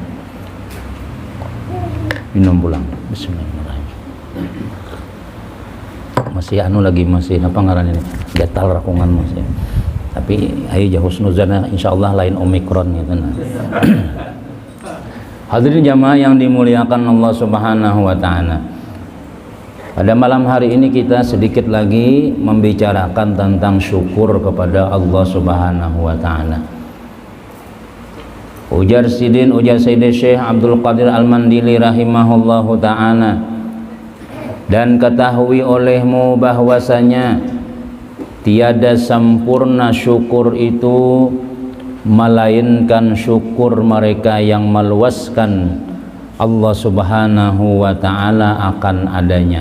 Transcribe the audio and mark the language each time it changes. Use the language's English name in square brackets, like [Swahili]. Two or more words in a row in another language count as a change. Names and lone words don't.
[Banjar] Minum pulang. Bismillahirrahmanirrahim. Masih masih apa ngaran ini? Gatal rakungan masih. Tapi ayo jah husnuzana insyaallah lain omikron gitu nah. [Indonesian] Hadirin jamaah yang dimuliakan Allah [Arabic] سبحانه وتعالى. [Indonesian] Pada malam hari ini kita sedikit lagi membicarakan tentang syukur kepada Allah [Arabic] سبحانه وتعالى. [Malay] Ujar Sayyid Syekh Abdul Qadir Al-Mandili [Arabic] رحمه الله تعالى, [Malay] dan ketahui olehmu bahwasanya tiada sempurna syukur itu melainkan syukur mereka yang meluaskan Allah [Arabic] سبحانه وتعالى [Malay] akan adanya.